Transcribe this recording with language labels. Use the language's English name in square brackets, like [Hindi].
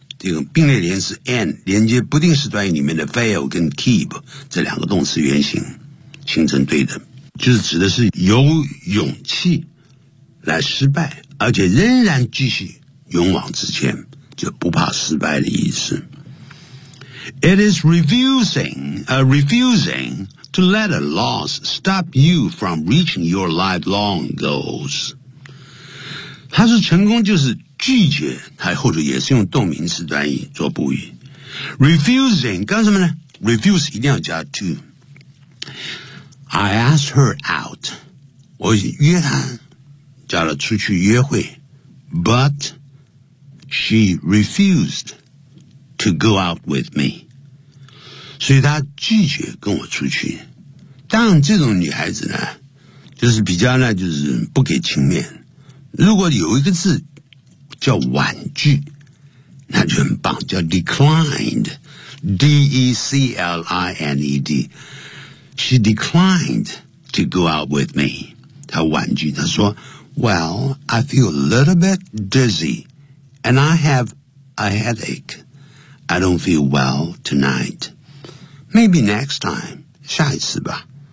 [Chinese] 这个并列连词 and 连接不定式短语里面的 fail 跟 keep 这两个动词原形形成对的，就是指的是有勇气来失败，而且仍然继续勇往直前，就不怕失败的意思。 [English] It is refusing to let a loss stop you from reaching your lifelong goals。 [Chinese] 它是成功就是拒绝，它后头也是用动名词短语做补语。 Refusing 干什么呢 ？Refuse 一定要加 to。 [English] I asked her out， [Chinese] 我约她，叫她出去约会 [English] ，but she refused to go out with me。 [Chinese] 所以她拒绝跟我出去。当然，这种女孩子呢，就是比较呢，就是不给情面。如果有一个字。叫婉拒，那就很棒，叫 [English] declined， D-E-C-L-I-N-E-D， She declined to go out with me， [Chinese] 她婉拒，她说 [English] Well, I feel a little bit dizzy and I have a headache， I don't feel well tonight， Maybe next time， [Chinese] 下一次吧。